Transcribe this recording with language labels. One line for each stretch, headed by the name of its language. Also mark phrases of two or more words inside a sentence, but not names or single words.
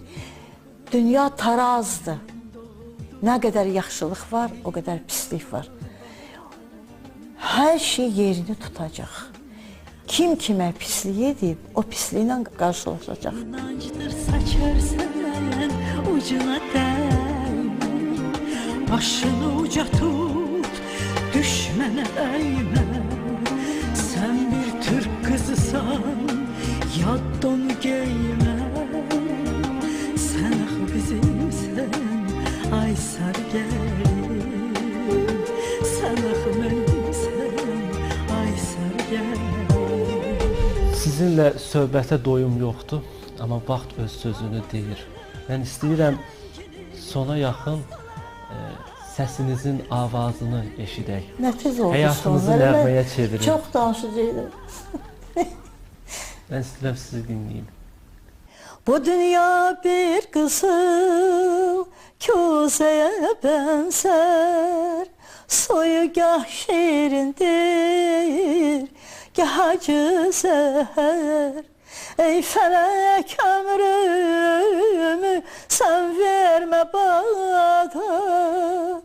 Azerbaijani: Dünya tarazdır. Nə qədər yaxşılıq var, o qədər pislik var. Hər şey yerini tutacaq. Kim kimə pislik edib, o pisliklə qarşılaşacaq.
Turkish: İnancdır saçarsan ucuna değme. Başını uca tut, düşmene eğme. Sen bir Türk kızısan, yad donu giyme. Sen ah bizimsen, ay sarı gelin. Sen ah benimsen, ay sarı gelin.
Azerbaijani: Sizinlə söhbətə doyum yoxdur, amma vaxt öz sözünü deyir. Mən istəyirəm sona yaxın səsinizin avazını eşidək. Nətiz oldu Həyatınızı sonra. nəğməyə çevirin. Çox danışacaqdım. Mən istəyirəm sizi dinləyim.
Turkish: Bu dünya bir kızıl közeye benzer. Soyu gah şirindir, gah acı zehir. Ey felek ömrümü sen verme bana.